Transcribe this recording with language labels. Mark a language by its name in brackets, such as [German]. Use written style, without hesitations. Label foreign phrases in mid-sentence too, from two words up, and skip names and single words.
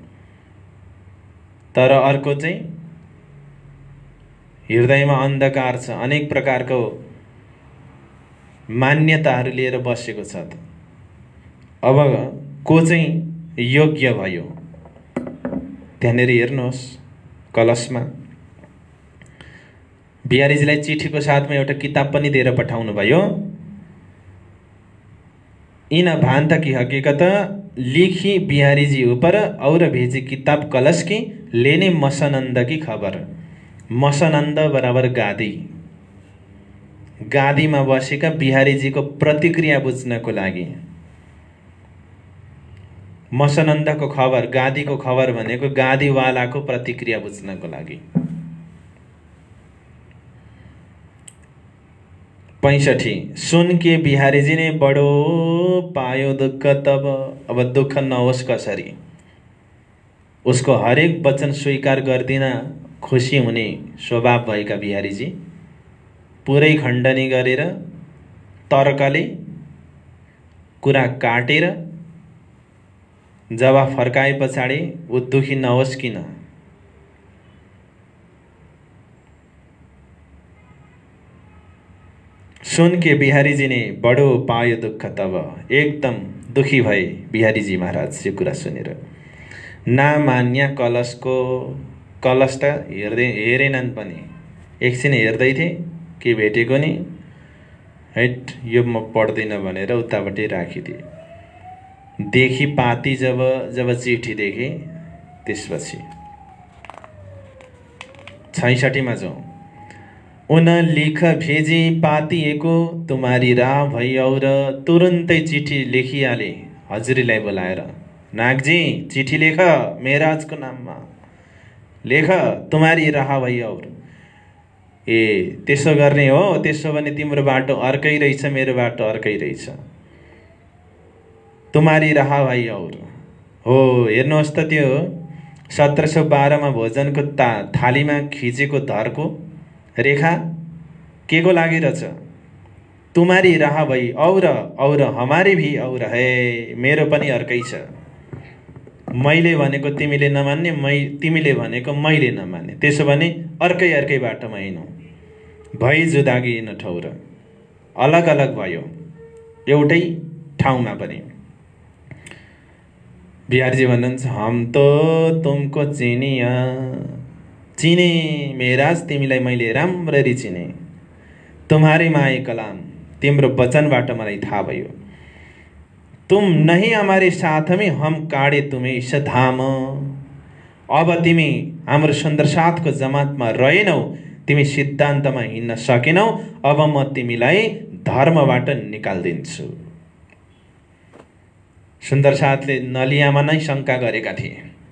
[Nepali] तर अर्को चाहिँ हृदयमा अन्धकार छ, अनेक प्रकारको मान्यताहरू लिएर बसेको छ। त अब को चाहिँ योग्य भयो, त्यहाँनिर हेर्नुहोस्। कलशमा बिहारीजीलाई चिठीको साथमा एउटा किताब पनि दिएर पठाउनु भयो। [Hindi] इन भान्त की हकीकत लिखी बिहारी जी ऊपर और भेजी किताब कलश की, लेने मसनंद की खबर। [Nepali] मसनंद बराबर गादी, गादीमा बसेका बिहारीजीको प्रतिक्रिया बुझ्नको लागि। मसनन्दको खबर, गादीको खबर भनेको गादीवालाको प्रतिक्रिया बुझ्नको लागि। [Hindi] 65 सुन के बिहारी जी ने बडो पायो दुःख तब। [Nepali] अब दुःख नहोस् कसरी, उसको हरेक वचन स्वीकार गर्दिन खुसी हुने स्वभाव भएका बिहारीजी पुरै खण्डनी गरेर तर्कले कुरा काटेर जवाफ फर्काए पछाडि ऊ दुखी नहोस् किन। [Hindi] सुन के बिहारी जी ने बडो पायो दुःख तब। [Nepali] एकदम दुखी भए बिहारीजी महाराज यो कुरा सुनेर। नामान्या कलशको, कलश त हेरेनन् पनि, एकछिन हेर्दै थिए के भेटेको नि, हैट यो म पढ्दिनँ भनेर उतापट्टि राखिदिए। देखी पाती जब चिठी देखे त्यसपछि 66 मा जाउँ। [Hindi] उन लिख भेजी पाती एको तुम्हारी राह भई और। [Nepali] तुरुन्तै चिठी लेखिहाले हजुरीलाई बोलाएर, नागजी चिठी लेख मेराजको नाममा, लेख [Hindi] तुम्हारी राह भई और। [Nepali] ए त्यसो गर्ने हो, त्यसो भने तिम्रो बाटो अर्कै रहेछ, मेरो बाटो अर्कै रहेछ। [Hindi] तुम्हारी राह भई और हो। [Nepali] हेर्नुहोस् त त्यो 1712 मा भोजनको थालीमा खिचेको धरको रेखा के को लागि रहेछ? [Hindi] तुम्हारी राह भई और हमारी भी और है। [Nepali] मेरो पनि अर्कै छ। मैले भनेको तिमीले नमान्ने, तिमीले भनेको मैले नमान्ने, त्यसो भने अर्कै बाटोमा हिँडौँ। [Hindi] भई जुदागी न ठौर, [Nepali] अलग अलग भयो एउटै ठाउँमा पनि। बिहारीजी भन्नुहुन्छ, [Hindi] हम तो तुमको चिने मेराज, [Nepali] तिमीलाई मैले राम्ररी चिने। [Hindi] तुम्हारी माए कलाम, [Nepali] तिम्रो वचनबाट मलाई थाहा भयो। [Hindi] तुम नहीं हमारे साथ में, हम काडे तुम्हें इस धाम। [Nepali] अब तिमी हाम्रो सुन्दर साथको जमातमा रहेनौ, तिमी सिद्धान्तमा हिँड्न सकेनौ। अब म तिमीलाई धर्मबाट निकाल्दिन्छु। सुन्दर साथले नलियामा नै शङ्का गरेका थिए।